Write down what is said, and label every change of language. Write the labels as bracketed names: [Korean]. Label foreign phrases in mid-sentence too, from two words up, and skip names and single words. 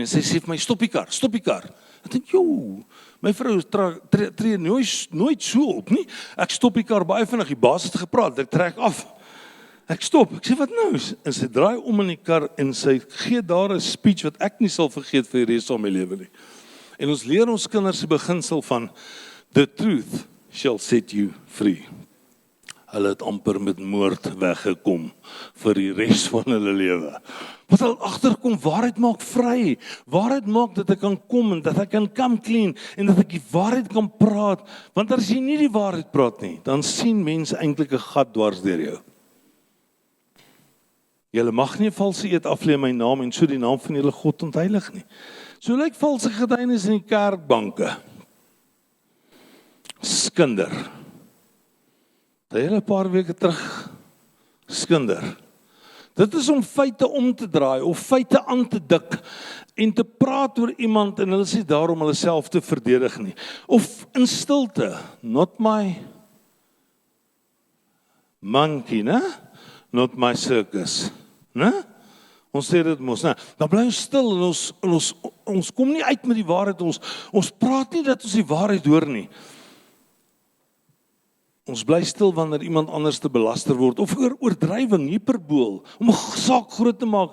[Afrikaans] En sy sê vir my, stop die kar. Ek dink, joh, my vrou tree nooit so op nie. Ek stop die kar baie vinnig, die baas het gepraat, ek trek af. Ek stop, ek sê, wat nou? En sy draai om in die kar en sy gee daar 'n speech wat ek nie sal vergeet vir die res van my lewe nie. En ons leer ons kinders die beginsel van [English] the truth shall set you free. [Afrikaans] Hulle het amper met moord weggekom vir die res van hulle lewe. Wat hulle agterkom, waarheid maak vry. Waarheid maak dat ek kan kom en dat ek kan [English] come clean [Afrikaans] en dat ek die waarheid kan praat. Want as jy nie die waarheid praat nie, dan sien mense eintlik 'n gat dwars deur jou. Julle mag nie 'n valse eed aflê in my naam en so die naam van julle God ontheilig nie. So lyk valse getuienis in die kerkbanke. Skinder. Dit hele paar weke terug, skinder. Dit is om feite om te draai of feite aan te dik en te praat oor iemand en hulle sê daarom hulle self te verdedig nie. Of in stilte, [English] not my monkey, né? Not my circus, [Afrikaans] né? Ons sê dit mos, né? Dan bly ons stil en ons kom nie uit met die waarheid, ons praat nie dat ons die waarheid hoor nie. Ons bly stil wanneer iemand anders te belaster word, of oor oordrywing, hyperbool, om 'n saak groot te maak.